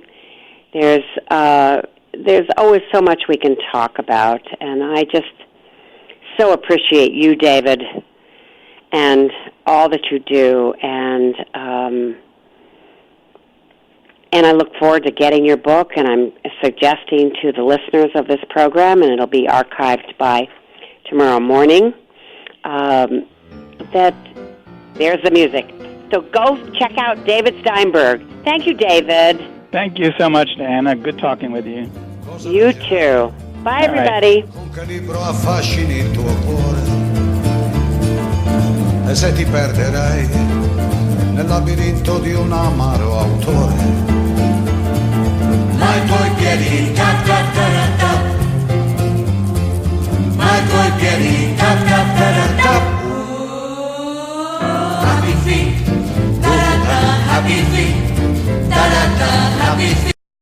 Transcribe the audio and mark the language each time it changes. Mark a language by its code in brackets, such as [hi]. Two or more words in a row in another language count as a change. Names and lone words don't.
[en] There's always so much we can talk about, and I just so appreciate you, David, and all that you do, and I look forward to getting your book, and I'm suggesting to the listeners of this program, and it'll be archived by tomorrow morning, that there's the music. So go check out David Steinberg. Thank you, David. Thank you so much, Diana. Good talking with you. You too. Bye, everybody. [it] E se ti perderai nel labirinto di un amaro autore, ma i tuoi piedi tap tap tap tap, ma i tuoi piedi tap tap tap tap. [en] Happy feet, da da da, happy feet, da da da, happy feet.